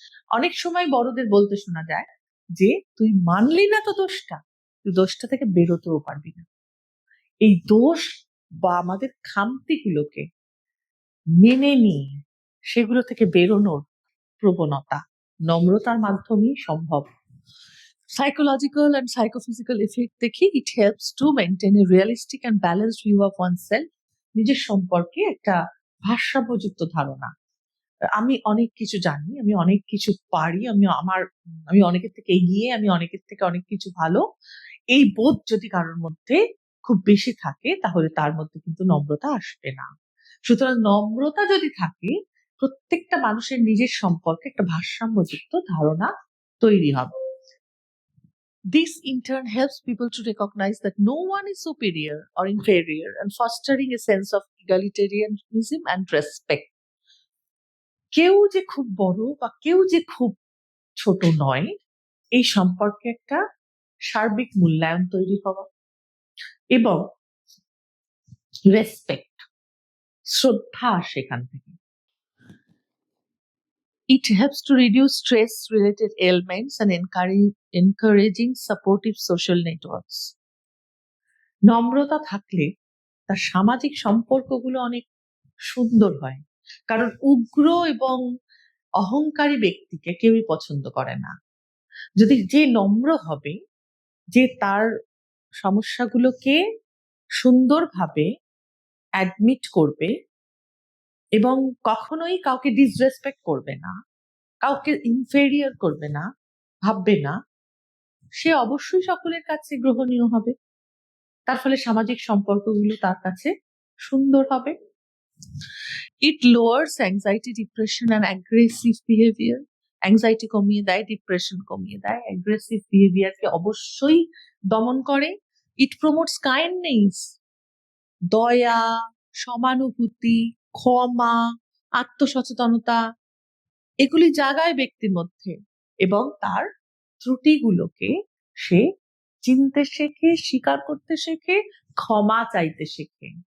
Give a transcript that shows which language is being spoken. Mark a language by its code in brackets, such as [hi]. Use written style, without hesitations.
[bn] অনেক সময় বড়দের বলতে শোনা যায় যে তুই মানলি না তো দোষটা, তুই দোষটা থেকে বেরোতেও পারবি না। এই দোষ বা আমাদের খামতিগুলোকে মেনে নিয়ে সেগুলো থেকে বেরোনোর প্রবণতা নম্রতার মাধ্যমেই সম্ভব। [en] Psychological and psychophysical effect দেখি, it helps to maintain a realistic and balanced view of oneself. [bn] নিজের সম্পর্কে একটা ভারসাম্যযুক্ত ধারণা। আমি অনেক কিছু জানি, আমি অনেক কিছু পারি, আমি অনেকের থেকে এগিয়ে, আমি অনেকের থেকে অনেক কিছু ভালো, এই বোধ যদি কারোর মধ্যে খুব বেশি থাকে তাহলে তার মধ্যে কিন্তু নম্রতা আসবে না। সুতরাং নম্রতা যদি থাকে, প্রত্যেকটা মানুষের নিজের সম্পর্কে একটা ভারসাম্যযুক্ত ধারণা তৈরি হবে। [en] This in turn helps people to recognize that no one is superior or inferior, and fostering a sense of egalitarianism and respect. [bn] কেউ যে খুব বড় বা কেউ যে খুব ছোট নয়, এই সম্পর্কে একটা সার্বিক মূল্যায়ন তৈরি হওয়া, এবং রেসপেক্ট, শ্রদ্ধা সেখান থেকে। [en] It helps to reduce stress-related ailments and encouraging supportive social networks. [bn] নম্রতা থাকলে তার সামাজিক সম্পর্কগুলো অনেক সুন্দর হয়, কারণ উগ্র এবং অহংকারী ব্যক্তিকে কেউই পছন্দ করে না। যদি যে নম্র হবে, যে তার সমস্যাগুলোকে সুন্দরভাবে অ্যাডমিট করবে এবং কখনোই কাউকে ডিসরেসপেক্ট করবে না, কাউকে ইনফেরিয়র করবে না, ভাববে না, সে অবশ্যই সকলের কাছে গ্রহণীয় হবে। তার ফলে সামাজিক সম্পর্কগুলো তার কাছে সুন্দর হবে। [en] It lowers anxiety, depression and aggressive behavior. [bn] Anxiety কমিয়ে দেয়, ডিপ্রেশন কমিয়ে দেয়, অ্যাগ্রেসিভ বিহেভিয়ারকে অবশ্যই দমন করে। [en] it promotes kindness, [bn] দয়া, সমানুভূতি, ক্ষমা, আত্মসচেতনতা, এগুলি জাগায় ব্যক্তির মধ্যে, এবং তার ত্রুটিগুলোকে সে চিনতে শেখে, স্বীকার করতে শেখে, ক্ষমা চাইতে শেখে।